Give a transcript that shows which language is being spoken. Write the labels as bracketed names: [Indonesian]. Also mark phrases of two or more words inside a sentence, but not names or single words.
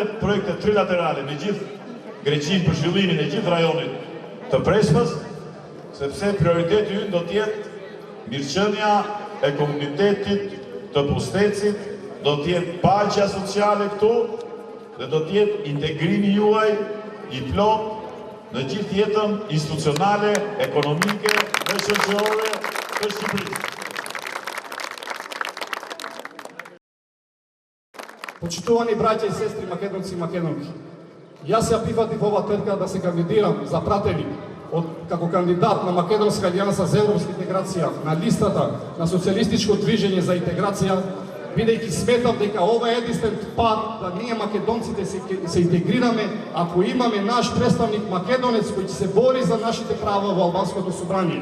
[Albanian] projektet trilaterale me gjithë Greqinë për zhvillimin e gjithë rajonit të Preshkës, sepse prioriteti ynë do t'jetë mirëqenia e komunitetit të Pustetsit, do t'jetë paqja sociale këtu dhe do t'jetë integrimi juaj i plot në gjithë jetën institucionale, ekonomike dhe shoqërore të Shqipërisë. [Macedonian] Почитувани браќа и сестри македонци и македонки, јас ја прифатив ова трка да се кандидирам за пратеник како кандидат на Македонска алијанса за европска интеграција на листата на Социјалистичко движење за интеграција, бидејќи сметам дека ова е единствен пат да ние македонците се интегрираме ако имаме наш представник македонец кој ќе се бори за нашите права во албанското собрание.